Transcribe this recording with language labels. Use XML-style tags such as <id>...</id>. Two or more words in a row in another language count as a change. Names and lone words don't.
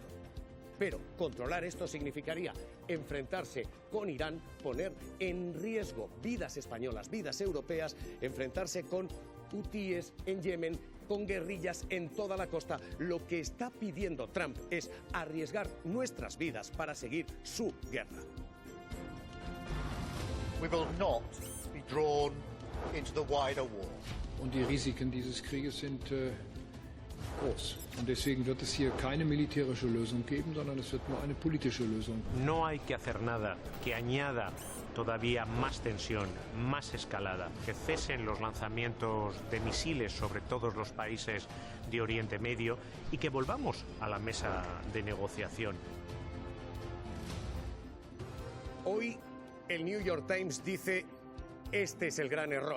<es>Pero controlar esto significaría enfrentarse con Irán, poner en riesgo vidas españolas, vidas europeas, enfrentarse con hutíes en Yemen, con guerrillas en toda la costa. Lo que está pidiendo Trump es arriesgar nuestras vidas para seguir su guerra.</es> <en>We will not be drawn into the wider war.</en> <de>Und die Risiken dieses Krieges sind groß. Und deswegen wird es hier keine militärische Lösung geben, sondern es wird nur eine politische Lösung.</de> <es>No hay que hacer nada que añada todavía más tensión, más escalada, que cesen los lanzamientos de misiles sobre todos los países de Oriente Medio y que volvamos a la mesa de negociación. Hoy el New York Times dice, este es el gran error.</es>